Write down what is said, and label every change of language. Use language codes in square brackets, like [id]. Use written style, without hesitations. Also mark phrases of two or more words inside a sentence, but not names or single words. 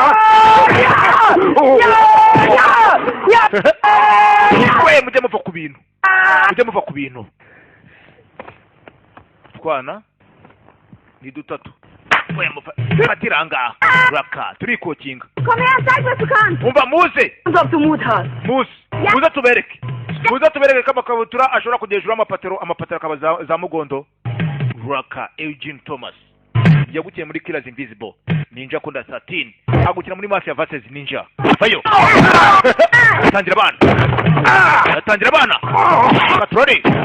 [rw] we mujye muva ku bintu twana ni dutatu we mufatiranga raka turikokinga [de] Komm her, zeig, was du kannst. [rw] umva muze [de] Und ob du Mut hast. [rw] muze tubereke ko amakabutura ashobora kugejura amapataro akaba za mugondo raka Eugene Thomas yagukiye muri Killers Invisible Ninja Kunda 13 agukina muri Mafia vs Ninja fayo atangira abana katrori